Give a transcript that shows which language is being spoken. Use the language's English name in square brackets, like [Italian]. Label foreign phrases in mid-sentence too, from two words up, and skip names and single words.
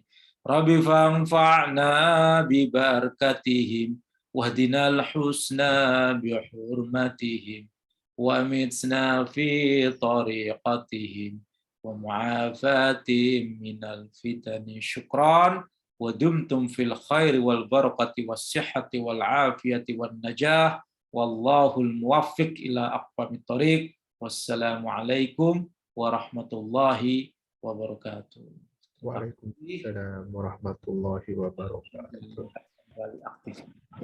[Arabic] رب فانفعنا ببركاتهم واهدنا الحسنى بحرمتهم وأمتنا في طريقتهم ومعافاتهم من الفتن. شكرا ودمتم في الخير والبركة والصحة والعافية والنجاح والله الموفق إلى أقوم الطريق. والسلام عليكم ورحمة الله وبركاته. وعليكم السلام ورحمة الله وبركاته. [Indonesian] Kembali aktif.